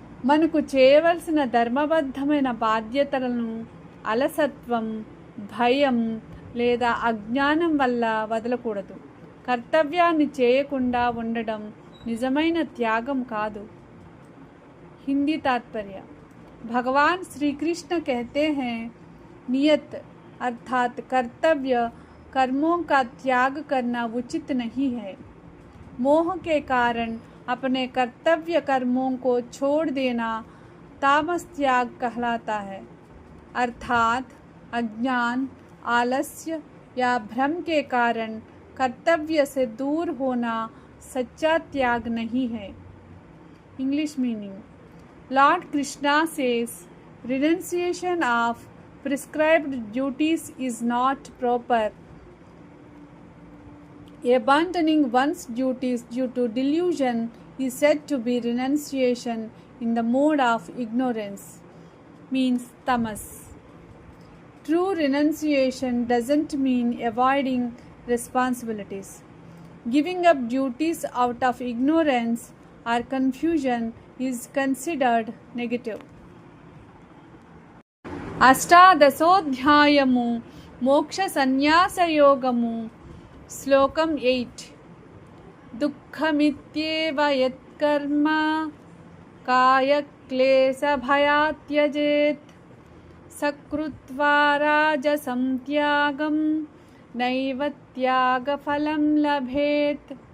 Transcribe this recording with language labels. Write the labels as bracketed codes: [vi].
[te] మనకు చేయవలసిన ధర్మబద్ధమైన బాధ్యతలను అలసత్వం, భయం లేదా అజ్ఞానం వల్ల వదలకూడదు. కర్తవ్యాన్ని చేయకుండా ఉండడం నిజమైన త్యాగం కాదు. [hi] हिंदी तात्पर्य. भगवान श्री कृष्ण कहते हैं, नियत अर्थात कर्तव्य कर्मों का त्याग करना उचित नहीं है. मोह के कारण अपने कर्तव्य कर्मों को छोड़ देना तामस त्याग कहलाता है. अर्थात अज्ञान, आलस्य या भ्रम के कारण कर्तव्य से दूर होना सच्चा त्याग नहीं है. English meaning. [en] Lord Krishna says, renunciation of prescribed duties is not proper. Abandoning one's duties due to delusion is said to be renunciation in the mode of ignorance, means tamas. True renunciation doesn't mean avoiding responsibilities. Giving up duties out of ignorance or confusion is considered negative. [te] అష్టాదశోధ్యాయము మోక్ష సన్యాసయోగము శ్లోకం 8 దుఃఖమిత్యేవ యత్కర్మ కాయక్లేశభయాత్ త్యజేత్ సకృత్వా రాజసం త్యాగం నైవ త్యాగఫలం లభేత్.